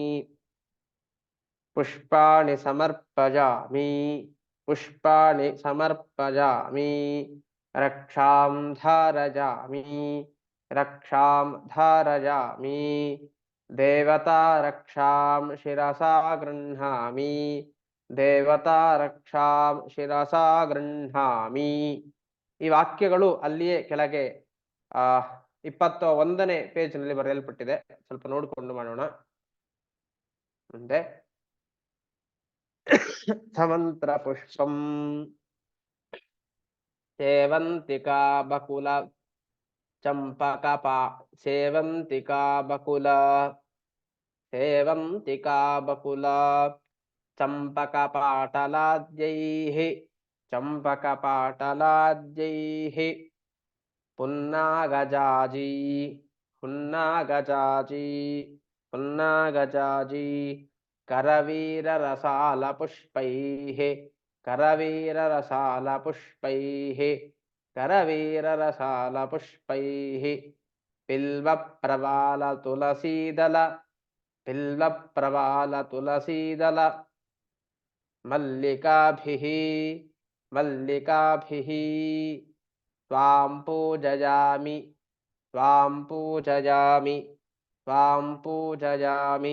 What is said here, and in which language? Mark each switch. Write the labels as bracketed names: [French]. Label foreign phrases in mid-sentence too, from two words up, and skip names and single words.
[Sanskrit] ಪುಷ್ಪಾಣಿ ಸಮರ್ಪಯಾಮಿ ಪುಷ್ಪಾಣಿ ಸಮರ್ಪಯಾಮಿ. ರಕ್ಷಾಂ ಧಾರಯಾಮಿ ರಕ್ಷಾಂ ಧಾರಯಾಮಿ. ದೇವತಾ ರಕ್ಷಾಂ ಶಿರಸಾ ಗೃಹ್ಣಾಮಿ ದೇವತಾ ರಕ್ಷಾಂ ಶಿರಸಾ ಗೃಹ್ಣಾಮಿ. [Kannada] ಈ ವಾಕ್ಯಗಳು ಅಲ್ಲಿಯೇ ಕೆಳಗೆ 21ನೇ ಪೇಜ್ನಲ್ಲಿ ಬರೆಯಲ್ಪಟ್ಟಿದೆ. ಸ್ವಲ್ಪ ನೋಡಿಕೊಂಡು ಮಾಡೋಣ. ಮುಂದೆ [Sanskrit] ಸಮಂತ್ರ ಪುಷ್ಪಂ ಸೇವಂತಿಕಾ ಬಕುಲ ಚಂಪಕಪಾ ಸೇವಂತಿಕಾ ಬಕುಲ ಸೇವಂತಿಕಾ ಬಕುಲ ಚಂಪಕಪಾಟಲಾದ್ಯೈಃ ಚಂಪಕಪಾಟಲಾದ್ಯೈಃ ಪುನ್ನಾಗಜಾಜೀ ಪುನ್ನಾಗಜಾಜೀ ಪುನ್ನಾಗಜಾಜೀ करवीररसालपुष्पैः करवीररसालपुष्पैः करवीररसालपुष्पैः बिल्वप्रवालतुलसीदल बिल्वप्रवालतुलसीदल मल्लिकाभिः मल्लिकाभिः त्वां पूजयामि त्वां पूजयामि त्वां पूजयामि.